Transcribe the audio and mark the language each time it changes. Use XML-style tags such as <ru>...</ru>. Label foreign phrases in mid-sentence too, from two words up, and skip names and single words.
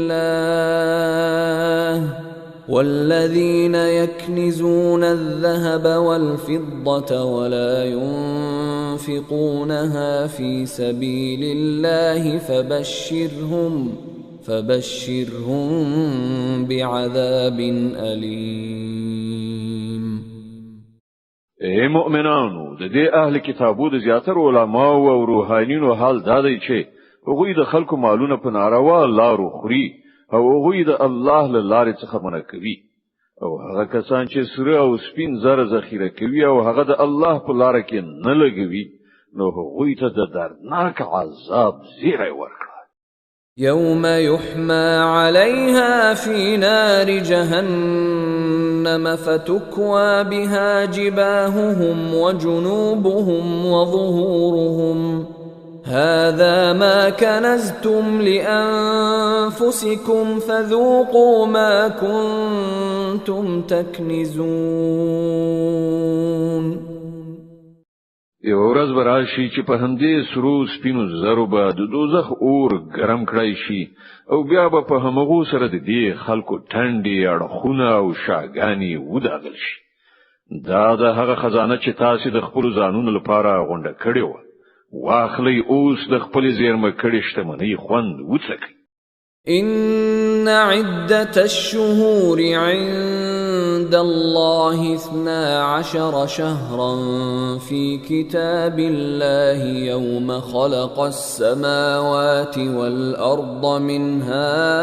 <ar>الله والذين يكنزون الذهب والفضة ولا ينفقونها في سبيل الله فبشرهم بعذاب أليم</ar> <ps>اے مؤمنانو د دې اهل کتابو د زیاتر علماء او روحانینو حال دا دی چې هغوی د خلکو مالونه په ناروا لارو خوري او هغوی د الله له لارې څخه منع کوي او هغه کسان چې سره او سپین زر ذخیره کوي او هغه د الله په لار کې نه لګوي نو هغوی ته د دردناک عذاب زیری ورکړه</ps> <ar>يوم يحمى عليها في نار جهنم فتكوى بها جباههم وجنوبهم وظهورهم هذا ما كنزتم لأنفسكم فذوقوا ما كنتم تكنزون</ar> <ps>یو ورځ براشي چې په همدې سرو سپینو زرو به د دوزخ اور ګرم کړای شي او بیا به په همغو سره د دې خلکو ټنډې اړخونه او شاګانی وداغل شي دا د هغه خزانه چې تاسو د خپل ځانونو لپاره غونډه کړې و واخلي اوس د خپل زیرمه کړې شتمنۍ خوند وڅکي</ps> <ar>إن عدة الشهور عند الله 12 شهرا في كتاب الله يوم خلق السماوات والأرض منها</ar>